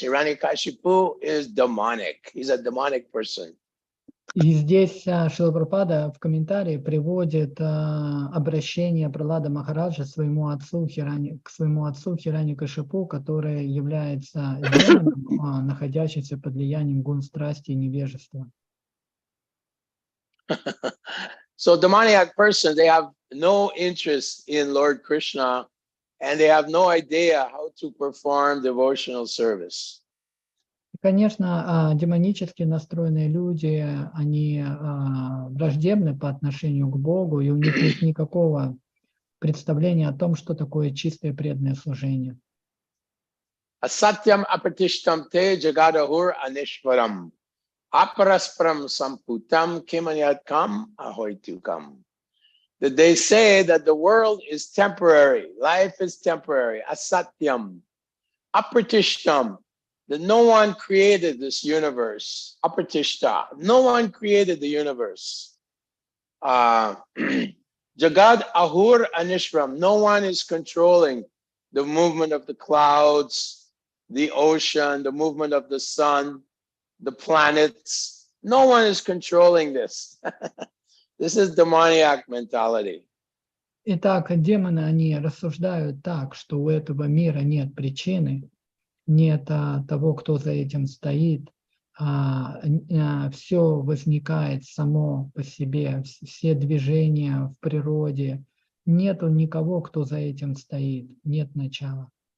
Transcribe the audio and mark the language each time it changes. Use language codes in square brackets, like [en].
[en] Hiranyakashipu is demonic. He's a demonic person. [ru] И здесь Шрила Прабхупада в комментарии приводит обращение Пралада Махараджа к своему отцу Хираньякашипу, который является демоном, находящимся под влиянием гун страсти и невежества. [en] So demoniac person, they have no interest in Lord Krishna and they have no idea how to perform devotional service. [ru] Конечно, демонически настроенные люди, они враждебны по отношению к Богу, и у них нет никакого представления о том, что такое чистое преданное служение. [sa] Asatyam apatishtam te jagadahur anishvaram. Aparaspram samputam kimanyadkam ahoitukam. [en] That they say that the world is temporary, life is temporary. Asatyam. Apratishtam. That no one created this universe. Apratishta. No one created the universe. [sa] Jagad ahur anishram. [en] No one is controlling the movement of the clouds, the ocean, the movement of the sun, the planets. No one is controlling this. This is demoniac mentality. [ru] Итак, демоны, они рассуждают так, что у этого мира нет причины, нет того, кто за этим стоит, все возникает само по себе, все движения в природе, нету никого, кто за этим стоит, нет начала.